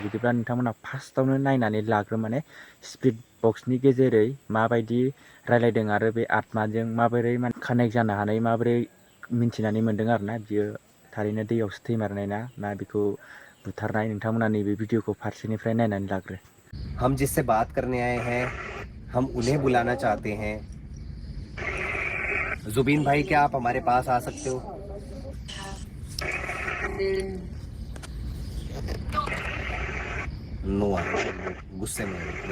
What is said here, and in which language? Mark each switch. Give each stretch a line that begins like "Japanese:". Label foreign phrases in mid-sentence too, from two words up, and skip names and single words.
Bodo: बिदिब्ला नोंथांमोना फार्स्टआवनो नायनानै लाग्रो, माने स्पिरिट बक्सनि गेजेरै माबायदि रायलायदों आरो बे आत्माजों माबोरै कानेक्ट जानो हानाय, माबोरै मिन्थिनानै मोन्दों आरोना। बियो थारैनो दैयावसो थैमारनाय ना बेखौ बुथारनाय, नोंथांमोना नैबे भिडिअखौ फारसेनिफ्राय नायनानै लाग्रो।
Hindi: हम जिससे बात करने आए हैं, हम उन्हें बुलाना चाहते हैं। जुबीन भाई, क्या आप हमारे पास आ सकते हो? नो आया, गुस्से में है।